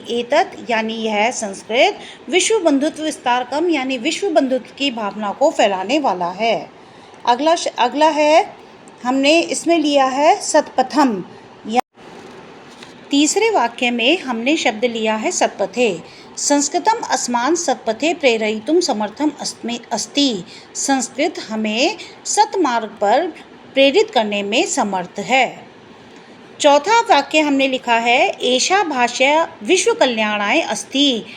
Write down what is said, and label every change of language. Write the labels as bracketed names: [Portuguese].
[Hindi] एतत् यानी यह संस्कृत, [Sanskrit] विश्व बंधुत्व विस्तारकम [Hindi] यानी विश्व बंधुत्व की भावना को फैलाने वाला है। अगला है, हमने इसमें लिया है सत्पथम। तीसरे वाक्य में हमने शब्द लिया है सत्पथे। [Sanskrit] संस्कृतम अस्मान् सत्पथे प्रेरयितुं समर्थम अस्ति। [Hindi] संस्कृत हमें सत्मार्ग पर प्रेरित करने में समर्थ है। चौथा वाक्य हमने लिखा है [Sanskrit] एषा भाषा विश्व कल्याणाय अस्ति।